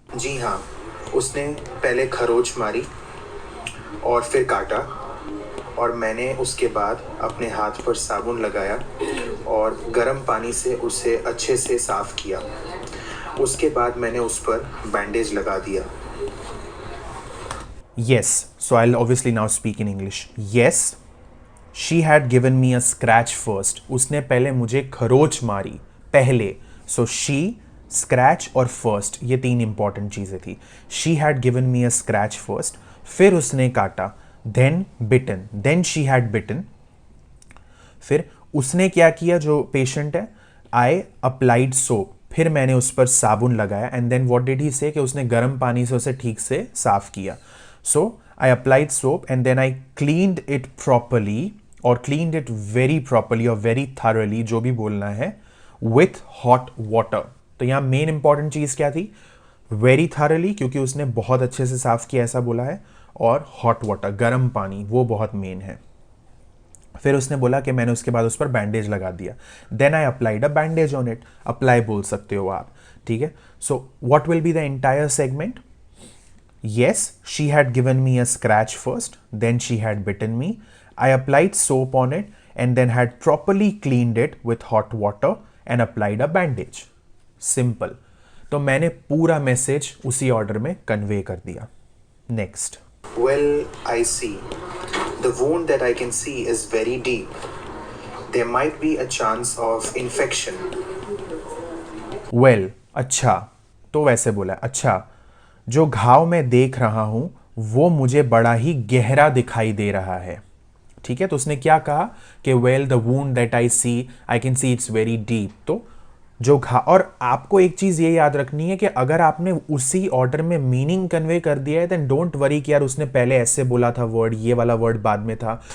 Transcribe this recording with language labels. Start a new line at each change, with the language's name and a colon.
Hindi: जी हाँ, उसने पहले खरोच मारी और फिर काटा और मैंने उसके बाद अपने हाथ पर साबुन लगाया और गर्म पानी से उसे अच्छे से साफ किया. उसके बाद मैंने उस पर बैंडेज लगा दिया.
English: Yes, so I'll obviously now speak in English. Yes, she had given me a scratch first.
Hindi: उसने पहले मुझे खरोच मारी, पहले.
English: So she, scratch
Hindi: और first, ये तीन इंपॉर्टेंट चीज़ें थी.
English: She had given me a scratch first.
Hindi: फिर उसने काटा.
English: Then bitten. Then she had bitten.
Hindi: फिर उसने क्या किया जो पेशेंट है?
English: I applied soap.
Hindi: फिर मैंने उस पर साबुन लगाया.
English: and then what did he say
Hindi: कि उसने गर्म पानी से उसे ठीक से साफ किया.
English: so I applied soap and then I cleaned it properly, और cleaned it very properly और very thoroughly,
Hindi: जो भी बोलना है,
English: With hot water.
Hindi: तो यहाँ मेन इंपॉर्टेंट चीज़ क्या थी? वेरी थरली, क्योंकि उसने बहुत अच्छे से साफ किया ऐसा बोला है, और हॉट वाटर, गर्म पानी, वो बहुत मेन है. फिर उसने बोला कि मैंने उसके बाद उस पर बैंडेज लगा दिया.
English: Then I applied a bandage on it. Apply
Hindi: बोल सकते हो आप, ठीक है.
English: So what will be the entire segment? Yes, she had given me a scratch first, then she had bitten me. I applied soap on it and then had properly cleaned it with hot water and applied a bandage. Simple.
Hindi: तो मैंने पूरा message उसी order में convey कर दिया.
English: Next. Well, I see. The wound that I can see is very deep. There might be a chance of infection. Well, अच्छा.
Hindi: तो वैसे बोला, अच्छा, जो घाव मैं देख रहा हूं वो मुझे बड़ा ही गहरा दिखाई दे रहा है. ठीक है. तो उसने क्या कहा कि
English: Well the wound that I see, I can see it's very deep.
Hindi: तो जो और आपको एक चीज़ ये याद रखनी है कि अगर आपने उसी ऑर्डर में मीनिंग कन्वे कर दिया है
English: then don't worry
Hindi: कि यार उसने पहले ऐसे बोला था वर्ड, ये वाला वर्ड बाद में था.